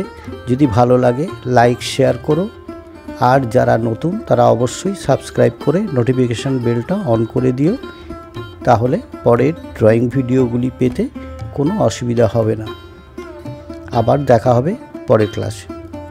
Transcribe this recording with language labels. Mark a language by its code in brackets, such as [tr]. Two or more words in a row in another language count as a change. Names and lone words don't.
[bn] যদি ভালো লাগে [en] like share [bn] করো আর যারা নতুন তারা অবশ্যই সাবস্ক্রাইব করে [en] notification bellটা [bn] অন করে দিও, তাহলে পরের ড্রয়িং ভিডিওগুলি পেতে কোনো অসুবিধা হবে না। আবার দেখা হবে পরের ক্লাসে।